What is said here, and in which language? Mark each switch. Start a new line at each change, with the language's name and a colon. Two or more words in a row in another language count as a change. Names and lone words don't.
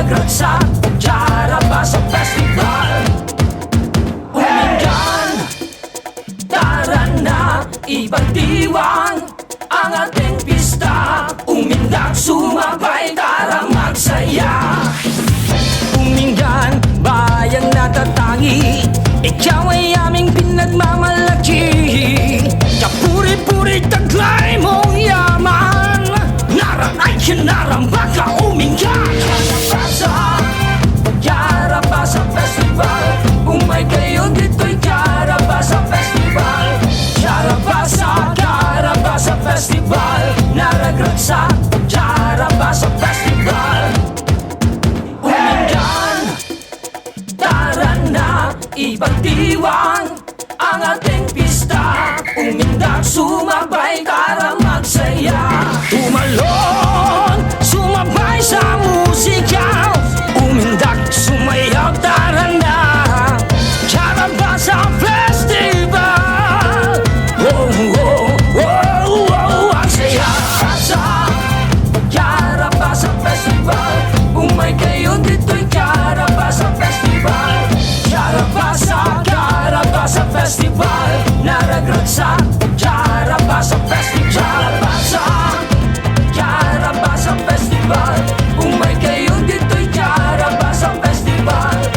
Filipino: sa Karabasa Festival. Umingan, tara na, ibang diwang ang ating pista. Umindak, sumabay, tara magsaya. Umingan, bayang natatangi, ikaw ay aming pinagmamalaki. Kapuri-puri, taglay mong yaman, naran ay kinaramba ka, Umingan. Karabasa Festival,
Iloko: umay kayo
Filipino: dito'y Karabasa Festival. Karabasa Festival,
Iloko: naragrat sa
Filipino: Karabasa Festival. Umingan, tara na, ibang diwang ang ating pista. Umindak, sumabay, tara magsaya. Tumalon, sumabay sa musika. Umindak, sumayaw, tara na, Karabasa Festival. Oh, oh, oh, oh, ang saya sa Karabasa Festival.
Iloko: Umay kayo
Filipino: dito'y Karabasa Festival. Karabasa Festival,
Iloko: naragrat sa
Filipino: Karabasa Festival. Karabasa Festival,
Iloko: umay kayo
Filipino: dito'y Karabasa Festival.